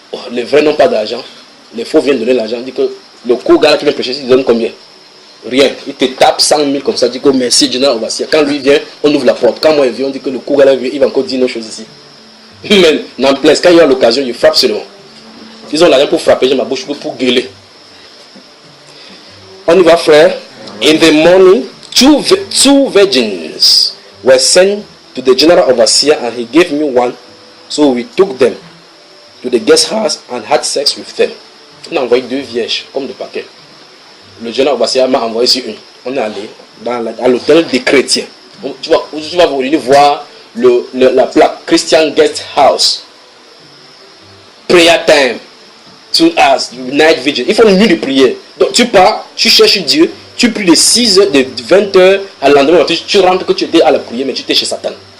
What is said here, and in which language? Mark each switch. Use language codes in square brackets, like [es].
[fr] Les vrais n'ont pas d'argent, les faux viennent donner l'argent. Dit que le co-gars qui vient prêcher, il donne combien? Rien. Il te tape 100 000 comme ça, dit que merci, Général Obassia. Quand lui vient, on ouvre la porte. Quand moi il vient, on dit que le co-gars vient, il va encore dire nos choses ici. Mais n'empêche, quand il y a l'occasion, il frappe seulement. Ils ont l'argent pour frapper, j'ai ma bouche pour gueuler. On y va, frère. [en] In the morning, two virgins were sent to the general overseer, and he gave me one. So we took them to the guest house and had sex with them. [fr] On a envoyé 2 vierges, comme de paquet. Le général overseer m'a envoyé sur une. On est allé à l'hôtel des chrétiens. Tu vas venir voir la plaque Christian Guest House. [en] Prayer time. 2 hours, night vigil. [fr] Il faut une nuit de prière. Donc tu pars, tu cherches Dieu, tu pries de 6 heures, de 20 heures à l'endemain, tu rentres que tu étais à la prière, mais tu étais chez Satan.